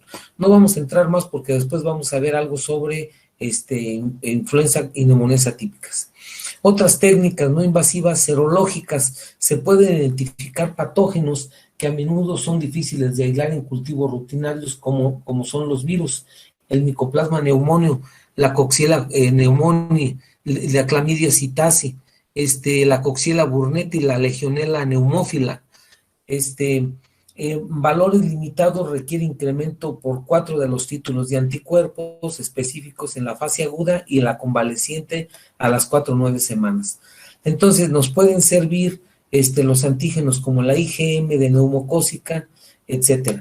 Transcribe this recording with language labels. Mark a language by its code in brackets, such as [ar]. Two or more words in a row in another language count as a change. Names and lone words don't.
[es] No vamos a entrar más porque después vamos a ver algo sobre influenza y neumonías atípicas. Otras técnicas no invasivas serológicas, se pueden identificar patógenos que a menudo son difíciles de aislar en cultivos rutinarios, como son los virus, el Mycoplasma pneumoniae, la Coxiella pneumoniae, la Clamidia psittaci, la Coxiella burnetii, la Legionella pneumófila. Valores limitados requiere incremento por 4 de los títulos de anticuerpos específicos en la fase aguda y en la convaleciente a las 4 o 9 semanas. Entonces nos pueden servir los antígenos como la IgM de neumocócica, etcétera.